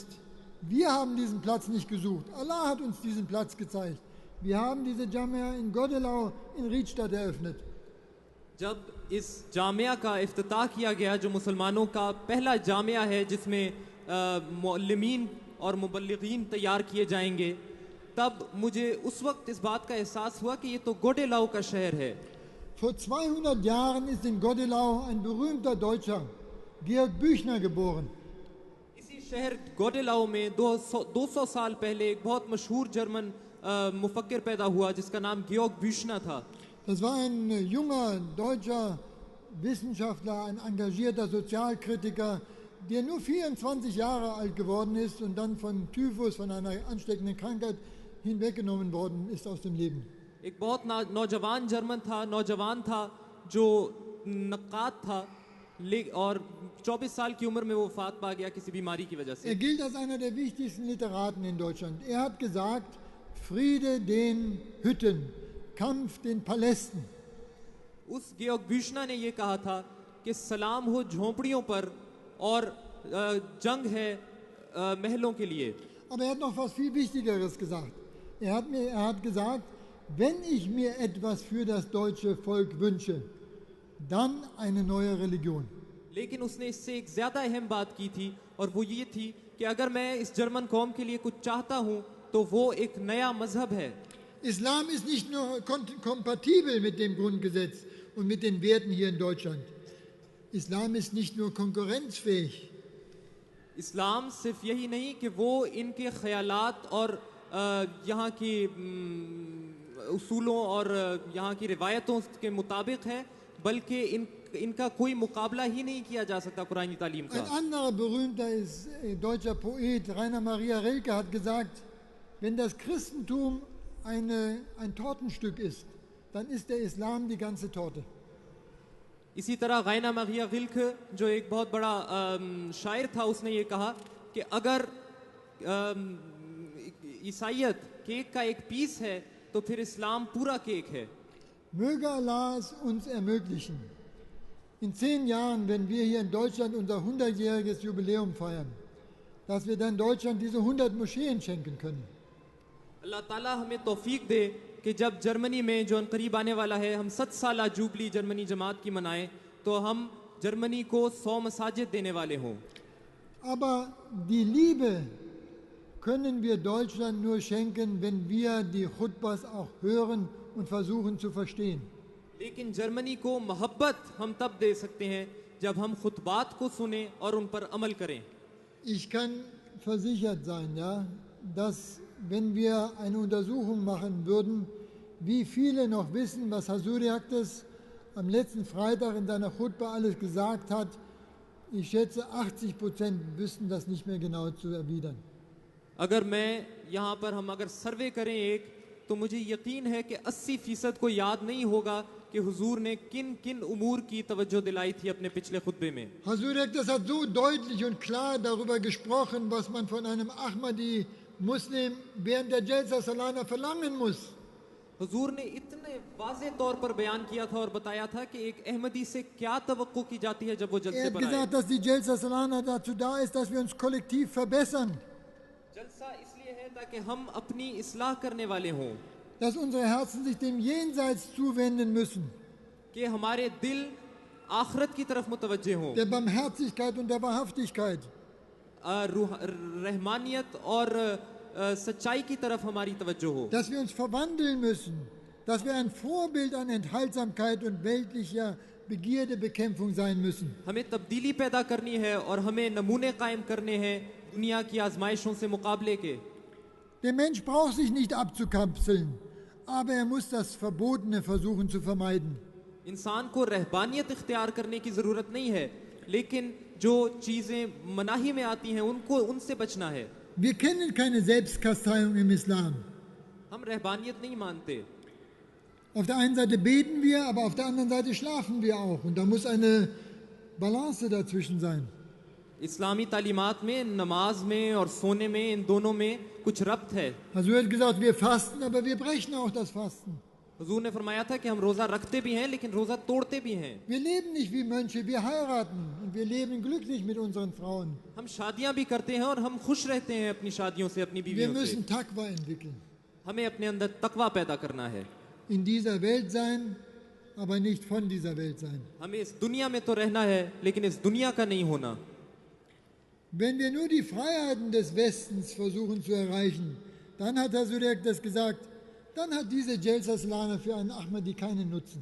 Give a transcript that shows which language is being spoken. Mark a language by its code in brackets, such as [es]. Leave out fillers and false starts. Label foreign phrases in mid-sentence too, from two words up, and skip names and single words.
[de] Wir haben diesen Platz nicht gesucht. Allah hat uns diesen Platz gezeigt. Wir haben diese Jamia in Goddelau in Riedstadt eröffnet. [ur] جب اس جامعہ کا افتتاح کیا گیا جو مسلمانوں کا پہلا جامعہ ہے جس میں معلمین اور مبلغین تیار کیے جائیں گے، تب مجھے اس وقت اس بات کا احساس ہوا کہ یہ تو گوڈیلاؤ کا شہر ہے. [de] Vor 200 Jahren ist in Goddelau ein berühmter Deutscher, Georg Büchner, geboren. [ur] اسی شہر گوڈیلاؤ میں 200 سال پہلے ایک بہت مشہور جرمن مفکر پیدا ہوا جس کا نام گیورگ بیوشنر تھا. [de] Das war ein junger deutscher Wissenschaftler, ein engagierter Sozialkritiker, der nur 24 Jahre alt geworden ist und dann von Typhus, von einer ansteckenden Krankheit, hinweggenommen worden ist aus dem Leben. [ur] ایک بہت نوجوان نوجوان تھا جو نقاد تھا اور 24 سال کی عمر میں وہ وفات پا گیا کسی بیماری کی وجہ سے. [de] Er gilt als einer der wichtigsten Literaten in Deutschland. Er hat gesagt, Friede den Hütten, Kampf den Palästen. [ur] اس گیورگ بیوشنر نے یہ کہا تھا کہ سلام ہو جھونپڑیوں پر اور جنگ ہے محلوں کے لیے. [de] Aber er hat noch was viel Wichtigeres gesagt. Er hat gesagt, wenn ich mir etwas für das deutsche Volk wünsche, dann eine neue Religion. [ur] لیکن اس نے اس سے ایک زیادہ اہم بات کی تھی اور وہ یہ تھی کہ اگر میں اس جرمن قوم کے لیے کچھ چاہتا ہوں تو وہ ایک نیا مذہب ہے. [de] Islam ist nicht nur kompatibel mit dem Grundgesetz und mit den Werten hier in Deutschland. Islam ist nicht nur konkurrenzfähig. [ur] اسلام صرف یہی نہیں کہ وہ ان کے خیالات اور یہاں کی اصولوں اور یہاں کی روایتوں کے مطابق ہے، بلکہ ان کا کوئی مقابلہ ہی نہیں کیا جا سکتا قرآنی تعلیم کا. [de] Ein anderer berühmter deutscher Poet, Rainer Maria Rilke, hat gesagt, wenn das Christentum ein Tortenstück ist, dann ist der Islam die ganze Torte. [ur] اسی طرح گاینا مگیا گلک جو ایک بہت بڑا شاعر تھا، اس نے یہ کہا کہ اگر عیسائیت کیک کا ایک پیس ہے تو پھر اسلام پورا کیک ہے. [de] Möge Allah es uns ermöglichen, in 10 Jahren, wenn wir hier in Deutschland unser 100-jähriges Jubiläum feiern, dass wir dann Deutschland diese 100 Moscheen schenken können. [ur] اللہ تعالیٰ ہمیں توفیق دے کہ جب جرمنی میں جو قریب آنے والا ہے ہم 7 سالہ جوبلی جرمنی جماعت کی منائیں تو ہم جرمنی کو 100 مساجد دینے والے ہوں. [de] Aber die Liebe können wir Deutschland nur schenken, wenn wir die Khutbas auch hören und versuchen zu verstehen. [ur] لیکن جرمنی کو محبت ہم تب دے سکتے ہیں جب ہم خطبات کو سنے اور ان پر عمل کریں. [de] Ich kann versichert sein, ja, dass wenn wir eine Untersuchung machen würden, wie viele noch wissen, was Hasuriaktes am letzten Freitag in seiner Khutbah alles gesagt hat, ich schätze 80% wüssten das nicht mehr genau zu erwidern. [ur] اگر میں یہاں پر ہم اگر سروے کریں ایک، تو مجھے یقین ہے کہ 80% کو یاد نہیں ہوگا کہ حضور نے کن کن امور کی توجہ دلائی تھی اپنے پچھلے خطبے میں. [de] Hasuriaktes hat so deutlich und klar darüber gesprochen, was man von einem Ahmadi Muslim während der [ur] جلسہ سالانہ [de] verlangen muss. [ur] حضور نے اتنے واضح طور پر بیان کیا تھا اور بتایا تھا کہ ایک احمدی سے کیا توقع کی جاتی ہے جب وہ جلسے [de] Er hat [ur] پر آئے. [de] gesagt, dass die [ur] جلسہ سالانہ [de] dazu da ist, dass wir uns kollektiv verbessern, [ur] جلسہ اس لیے ہے تاکہ ہم اپنی اصلاح کرنے والے ہوں, [de] dass unsere Herzen sich dem Jenseits zuwenden müssen, [ur] کہ ہمارے دل آخرت کی طرف متوجہ ہوں, [de] der Barmherzigkeit und der Wahrhaftigkeit. [ur] رحمانیت اور سچائی کی طرف ہماری توجہ ہو, [de] Dass wir uns verwandeln müssen, dass wir ein Vorbild an Enthaltsamkeit und weltlicher Begierdebekämpfung sein müssen. [ur] ہمیں تبدیلی پیدا کرنی ہے اور ہمیں نمونے قائم کرنے ہیں دنیا کی آزمائشوں سے مقابلے کے. [de] Der Mensch braucht sich nicht abzukapseln, aber er muss das Verbotene versuchen zu vermeiden. [ur] انسان کو رہبانیت اختیار کرنے کی ضرورت نہیں ہے، لیکن جو چیزیں مناہی میں آتی ہیں ان کو ان سے بچنا ہے. [de] Wir kennen keine Selbstkasteiung im Islam. [ur] ہم رہبانیت نہیں مانتے. [de] Auf der einen Seite beten wir, aber auf der anderen Seite schlafen wir auch. Und da muss eine Balance dazwischen sein. [ur] اسلامی تعلیمات میں نماز میں اور سونے میں ان دونوں میں کچھ ربط ہے. [de] Also er hat gesagt, wir fasten, aber wir brechen auch das Fasten. [ur] حضور نے فرمایا تھا کہ ہم روزہ رکھتے بھی ہیں لیکن روزہ توڑتے بھی ہیں. [de] Wir leben nicht wie Mönche, wir heiraten und wir leben glücklich mit unseren Frauen. [ur] ہم شادیاں بھی کرتے ہیں اور ہم خوش رہتے ہیں اپنی شادیوں سے، اپنی [de] Wir [ur] بیویوں سے. [de] müssen Taqwa entwickeln. [ur] ہمیں اپنے اندر تقویٰ پیدا کرنا ہے. [de] In dieser Welt sein, aber nicht von dieser Welt sein. [ur] ہمیں اس دنیا میں تو رہنا ہے لیکن اس دنیا کا نہیں ہونا. [de] Wenn wir nur die Freiheiten des Westens versuchen zu erreichen, dann hat Herr Surek das gesagt, dann hat diese [ur] جلسہ سالانہ [de] für einen Ahmadi keinen Nutzen.